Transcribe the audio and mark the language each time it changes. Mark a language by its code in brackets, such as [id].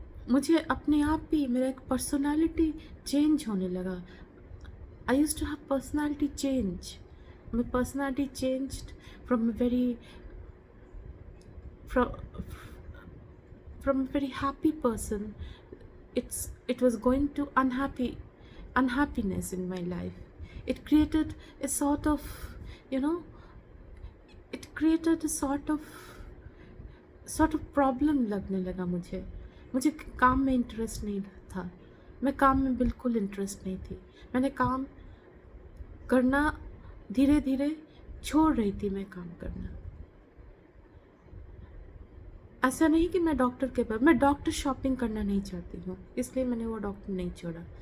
[hi] मुझे अपने आप ही मेरा एक पर्सनालिटी चेंज होने लगा। [en] I used to have personality change. My personality changed from a very from from a very happy person. It was going to unhappiness in my life. It created a sort of, you know, it created a sort of problem [hi] लगने लगा मुझे। मुझे काम में interest नहीं था, मैं काम में बिल्कुल इंटरेस्ट नहीं थी। मैंने काम करना धीरे धीरे छोड़ रही थी, मैं काम करना। ऐसा नहीं कि मैं डॉक्टर के पास, मैं डॉक्टर शॉपिंग करना नहीं चाहती हूँ, इसलिए मैंने वो डॉक्टर नहीं छोड़ा।